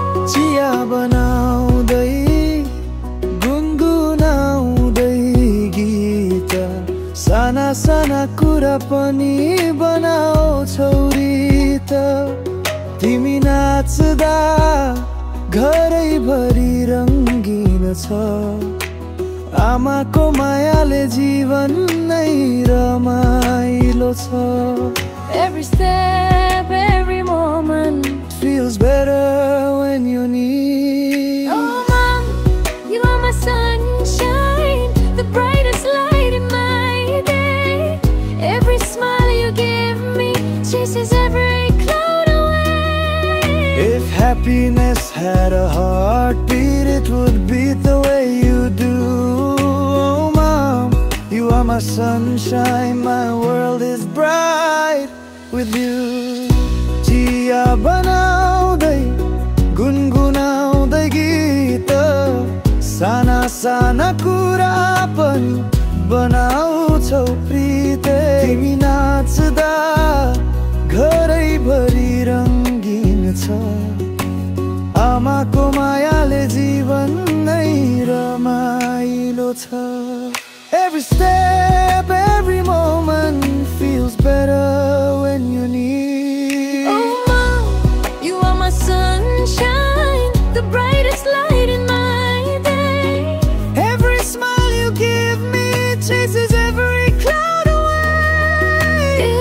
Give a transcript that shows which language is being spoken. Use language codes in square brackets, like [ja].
[ne] चिया बनाउँदै गुनगुनाउँदै गीत, साना साना कुरा पनि बनाउँछौ रीत। तिमी नाच्दा घरैभरि रङ्गीन छ। आमाको मायाले जीवन नै रमाइलो छ। [en] Every step, every moment Feels better when you need. Oh mom, you are my sunshine, the brightest light in my day. Every smile you give me chases every cloud away. If happiness had a heartbeat, it would beat the way you do. Oh mom, you are my sunshine, my world is bright with you. [ne] चिया बनाउँदै गुनगुनाउँदै गीत, साना साना कुरा पनि बनाउँछौ प्रीत। तिमी नाच्दा घरैभरि रङ्गीन छ। आमाको मायाले जीवन नै रमाइलो छ। [en] Every step, every moment feels better when you need. Oh mom, you are my sunshine, the brightest light in my day. Every smile you give me chases every cloud away.